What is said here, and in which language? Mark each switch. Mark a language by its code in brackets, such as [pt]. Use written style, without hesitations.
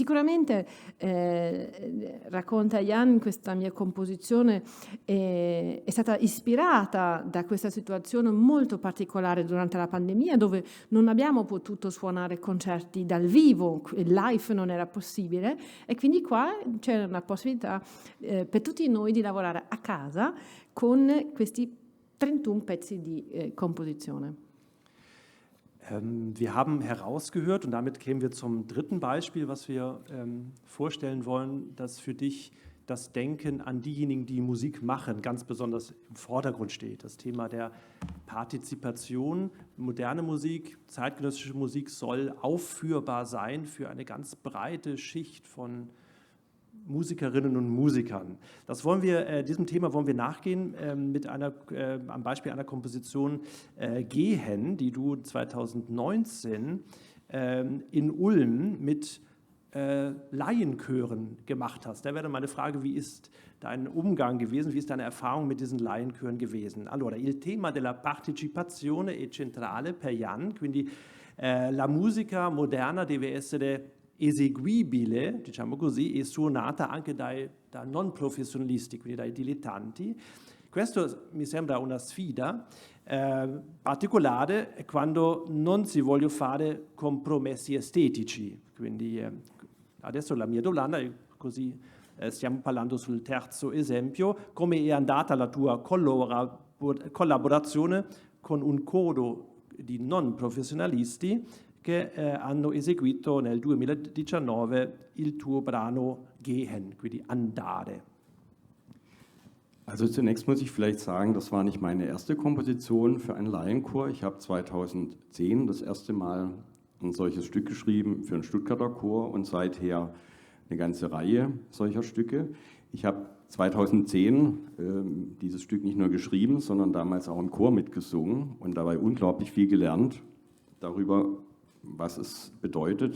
[it] Sicuramente, racconta Jan, questa mia composizione è stata ispirata da questa situazione molto particolare durante la pandemia, dove non abbiamo potuto suonare concerti dal vivo, il live non era possibile, e quindi qua c'è una possibilità per tutti noi di lavorare a casa con questi 31 Pezzi di Komposition. [de] Wir haben herausgehört, und damit kämen wir zum dritten Beispiel, was wir vorstellen wollen, dass für dich das Denken an diejenigen, die Musik machen, ganz besonders im Vordergrund steht. Das Thema der Partizipation, moderne Musik, zeitgenössische Musik soll aufführbar sein für eine ganz breite Schicht von Musikerinnen und Musikern. Diesem Thema wollen wir nachgehen am Beispiel einer Komposition Gehen, die du 2019 in Ulm mit Laienchören gemacht hast. Da wäre meine Frage, wie ist dein Umgang gewesen, wie ist deine Erfahrung mit diesen Laienchören gewesen? [it] Allora, il tema della partecipazione è centrale per Jan, quindi la musica moderna deve essere eseguibile, diciamo così, e suonata anche da non professionisti, quindi dai dilettanti. Questo mi sembra una sfida particolare quando non si vogliono fare compromessi estetici. Quindi adesso la mia domanda è così, stiamo parlando sul terzo esempio, come è andata la tua collaborazione con un coro di non professionalisti che hanno eseguito nel 2019 il tuo brano Gehen, quindi andare. [de] Also zunächst muss ich vielleicht sagen, das war nicht meine erste Komposition für einen Laienchor. Ich habe 2010 das erste Mal ein solches Stück geschrieben für einen Stuttgarter Chor und seither eine ganze Reihe solcher Stücke. Ich habe 2010 dieses Stück nicht nur geschrieben, sondern damals auch im Chor mitgesungen und dabei unglaublich viel gelernt darüber, was es bedeutet.